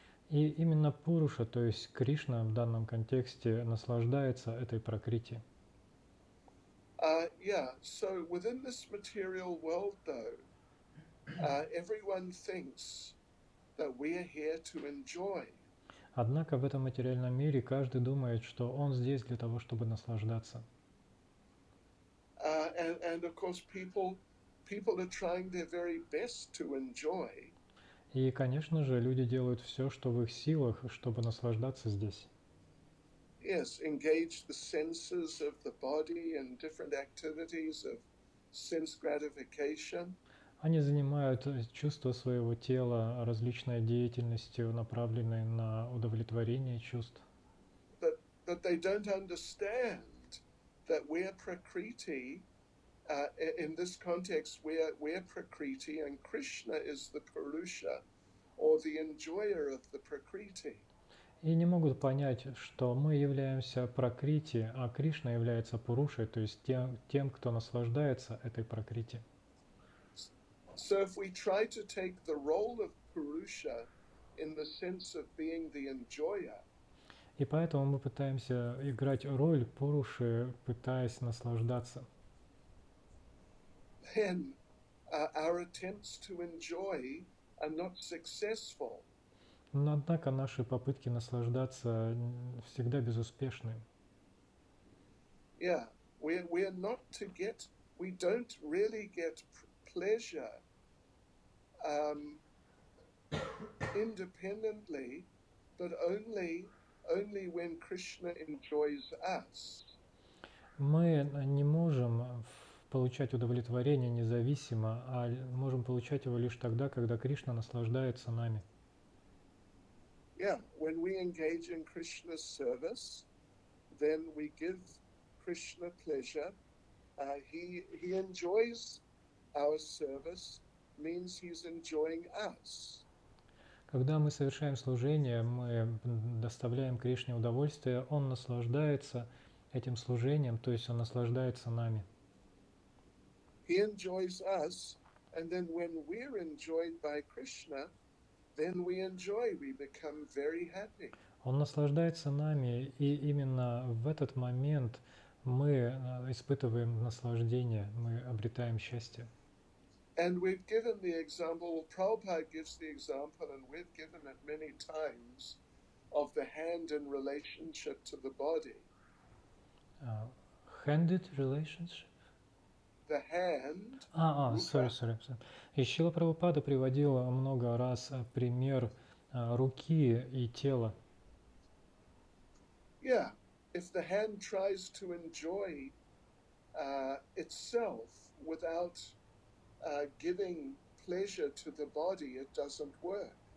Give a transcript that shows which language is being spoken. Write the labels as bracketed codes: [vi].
[ru] И именно Пуруша, то есть Кришна в данном контексте наслаждается этой пракрити. [en] Yeah, so within this material world though, everyone thinks that we are here to enjoy. [ru] Однако в этом материальном мире каждый думает, что он здесь для того, чтобы наслаждаться. [en] And of course people are trying their very best to enjoy. [ru] И, конечно же, люди делают все, что в их силах, чтобы наслаждаться здесь. [en] Yes, engage the senses of the body in different activities of sense gratification. [ru] Они занимают чувства своего тела различной деятельностью, направленной на удовлетворение чувств. [en] But they don't understand that we're Prakriti. In this context, we're Prakriti, and Krishna is the Purusha, or the enjoyer of the Prakriti. [ru] И не могут понять, что мы являемся пракрити, а Кришна является пурушей, то есть тем, кто наслаждается этой пракрити. [en] So if we try to take the role of Purusha in the sense of being the enjoyer, [ru] И поэтому мы пытаемся играть роль пуруши, пытаясь наслаждаться. [en] then our attempts to enjoy are not successful. [ru] Но однако наши попытки наслаждаться всегда безуспешны. [en] Yeah, we're not to get, we don't really get pleasure independently, but only when Krishna enjoys us. [ru] Мы не можем получать удовлетворение независимо, а можем получать его лишь тогда, когда Кришна наслаждается нами. [en] Yeah, when we engage in Krishna's service, then we give Krishna pleasure. He enjoys our service, means he's enjoying us. [ru] Когда мы совершаем служение, мы доставляем Кришне удовольствие, Он наслаждается этим служением, то есть Он наслаждается нами. [en] He enjoys us, and then when we're enjoyed by Krishna, then we enjoy, we become very happy. [ru] Он наслаждается нами, и именно в этот момент мы испытываем наслаждение, мы обретаем счастье. [en] And we've given the example, Prabhupada gives the example, and we've given it many times, of the hand in relationship to the body. Handed relationship? The hand. Sorry. [ru] И Шрила Прабхупада приводил много раз пример руки и тела. [en] Yeah, if the hand tries to enjoy itself without giving pleasure to the body, it doesn't work.